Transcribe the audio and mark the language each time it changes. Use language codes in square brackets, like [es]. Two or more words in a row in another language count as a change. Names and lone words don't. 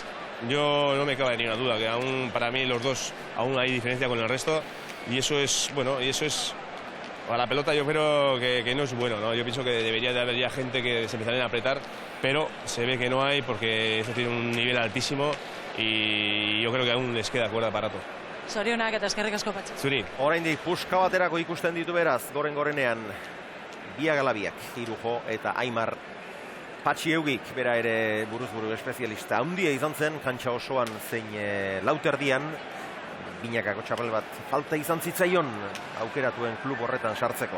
[es] Yo no me cabe ni una duda, que aún para mí los dos aún hay diferencia con el resto y eso es para la pelota yo creo que no es bueno, ¿no? Yo pienso que debería de haber ya gente que se empezaría a apretar, pero se ve que no hay porque eso tiene un nivel altísimo y yo creo que aún les queda cuerda para rato. [eu] Zorionak eta eskerrik asko Patxi. Zuri. Oraindik puska baterako ikusten ditu beraz, gorenean biak ala biak, Irujo eta Aimar. Patxi Eugik, bera ere buruz-buru espezialista handia izan zen, kantxa osoan zein lauterdian, binakako txapel bat falta izan zitzaion aukeratuen klub horretan sartzeko.